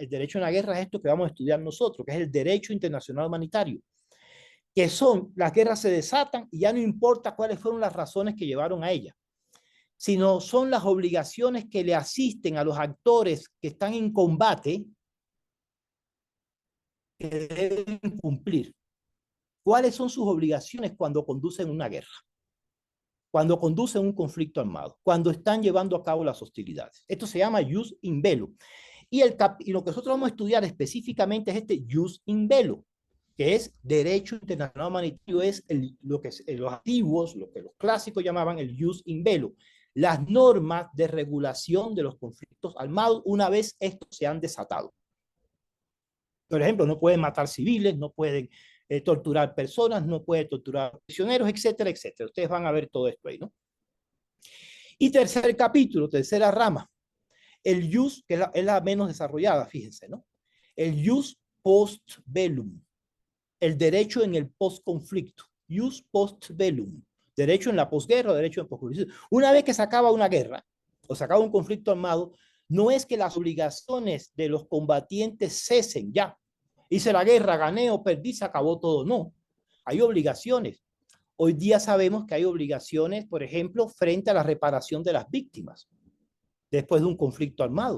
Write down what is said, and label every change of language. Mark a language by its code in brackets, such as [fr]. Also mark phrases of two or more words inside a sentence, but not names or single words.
[es] El derecho en la guerra es esto que vamos a estudiar nosotros, que es el derecho internacional humanitario, que son, las guerras se desatan y ya no importa cuáles fueron las razones que llevaron a ellas, sino son las obligaciones que le asisten a los actores que están en combate que deben cumplir. ¿Cuáles son sus obligaciones cuando conducen una guerra? Cuando conducen un conflicto armado, cuando están llevando a cabo las hostilidades. Esto se llama [la] jus in bello. [es] Y lo que nosotros vamos a estudiar específicamente es este [la] jus in bello, [es] que es derecho internacional humanitario, es lo que los antiguos, lo que los clásicos llamaban el [la] jus in bello, [es] las normas de regulación de los conflictos armados una vez estos se han desatado. Por ejemplo, no pueden matar civiles, no pueden torturar personas, no pueden torturar prisioneros, etcétera, etcétera. Ustedes van a ver todo esto ahí, ¿no? Y tercer capítulo, tercera rama, el jus, que es la menos desarrollada, fíjense, ¿no? El [la] jus post bellum, [es] el derecho en el post-conflicto, [la] jus post bellum, [es] derecho en la posguerra, derecho en el post-conflicto. Una vez que se acaba una guerra o se acaba un conflicto armado, no es que las obligaciones de los combatientes cesen ya. Hice la guerra, gané o perdí, se acabó todo. No, hay obligaciones. Hoy día sabemos que hay obligaciones, por ejemplo, frente a la reparación de las víctimas después de un conflicto armado.